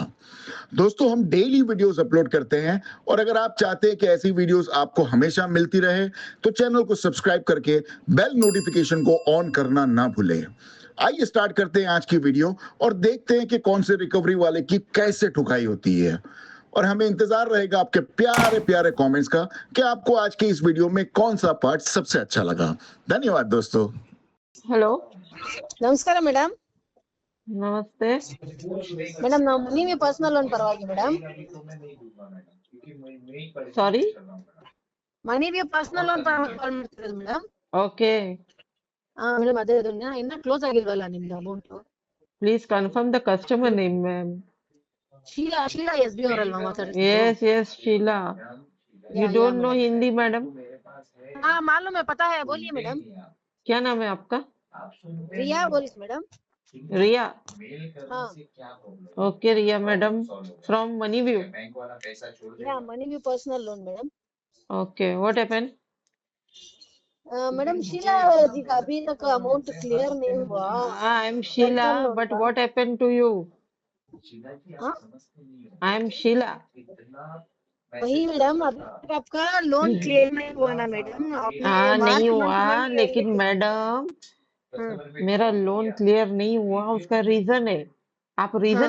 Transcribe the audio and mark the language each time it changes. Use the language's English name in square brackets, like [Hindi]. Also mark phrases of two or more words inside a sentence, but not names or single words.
[Hindi] दोस्तों, हम डेली वीडियोस अपलोड करते हैं और अगर आप चाहते हैं कि ऐसी वीडियोस आपको हमेशा मिलती रहे तो चैनल को सब्सक्राइब करके [English] bell notification [Hindi] को ऑन करना ना भूलें। आइए स्टार्ट करते हैं आज की वीडियो और देखते हैं कि कौन से रिकवरी वाले की कैसे ठुकाई होती है। और हमें इंतजार रहेगा आपके प्यारे प्यारे कमेंट्स का कि आपको आज के इस वीडियो में कौन सा पार्ट सबसे अच्छा लगा। धन्यवाद दोस्तों। [Kannada] ಹಲೋ ನಮಸ್ಕಾರ ಮೇಡಮ್. ನಮಸ್ತೆ. ಮೇಡಮ್ ನಾವು ನೀವೇ [English] personal loan [Kannada] ಪರವಾಗಿ ಮೇಡಮ್. ಸಾರಿ, ಮನೆಗೆ [English] personal loan [Kannada] ಪರವಾಗಿ ಕಾಲ್ ಮಾಡ್ತಿರೋದು ಮೇಡಮ್. ಓಕೆ. ಮೇಡಮ್ ಅದೇ ಇನ್ನ ಕ್ಲೋಸ್ ಆಗಿಲ್ವಲ್ಲ ನಿಮ್ದು ಅಮೌಂಟ್? [English] Please confirm the customer name ma'am. [Kannada] ಶೀಲಾ SB ಅವರಲ್ವಾ ಮಾತಾಡ್ತಿರೋದು? [English] Yes yes Sheela. You don't know Hindi madam? [Hindi] हाँ मालूम है, पता है, बोलिए मैडम. क्या नाम है आपका? रिया बोलिस मैडम. रिया. हाँ [English] OK Riya madam, from Money View. [Hindi] या मनी भी [English] personal loan madam. OK, what happened? [Hindi] मैडम शीला जी का अभी तक अमाउंट क्लियर नहीं हुआ. [English] I am Sheela, Personal loan बट [Hindi] का. [English] What happened to you? [Hindi] हाँ [English] I am Sheela. [Hindi] वही मैडम, अभी तक आपका लोन क्लियर नहीं हुआ ना मैडम? आपने हाँ मार्च नहीं मंथ हुआ, में लेकिन मैडम हाँ मेरा लोन क्लियर नहीं हुआ, उसका रीजन है. आप रीजन